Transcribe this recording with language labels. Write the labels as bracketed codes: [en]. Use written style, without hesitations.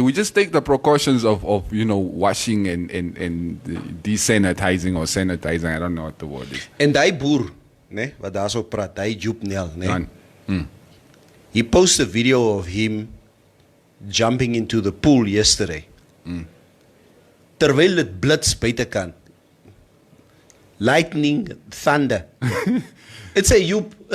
[en] We just take the precautions of washing and desanitizing or sanitizing. I don't know what the word is. [af] En die boer, né, wat daar so praat, die Joepnel, né? [en] He posted a video of him jumping into the pool yesterday. [af] Terwyl dit blits buitekant. [en] Lightning, thunder. It's a Joep.